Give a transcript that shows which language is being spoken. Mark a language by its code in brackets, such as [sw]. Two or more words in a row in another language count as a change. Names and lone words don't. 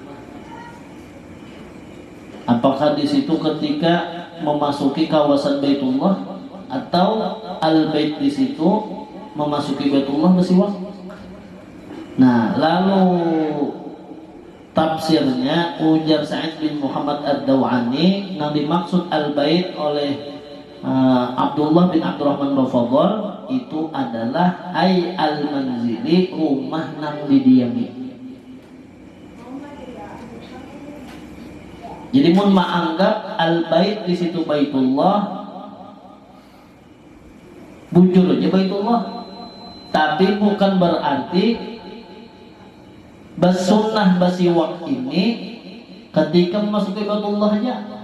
[id] Apakah di situ ketika memasuki kawasan Baitullah atau al-bait di situ memasuki Baitullah bersiwak? Nah, lalu tafsirnya ujar Sa'id bin Muhammad Ad-Dawani yang dimaksud al-bait oleh Abdullah bin Abdurrahman Rafadhal itu adalah [ar] ay al-manzili, [id] rumah nang didiami. [bjn] Jadi mun menganggap al-bait di situ Baitullah, bujur aja Baitullah, tapi bukan berarti basunnah basiwak ini ketika memasuki Baitullah aja.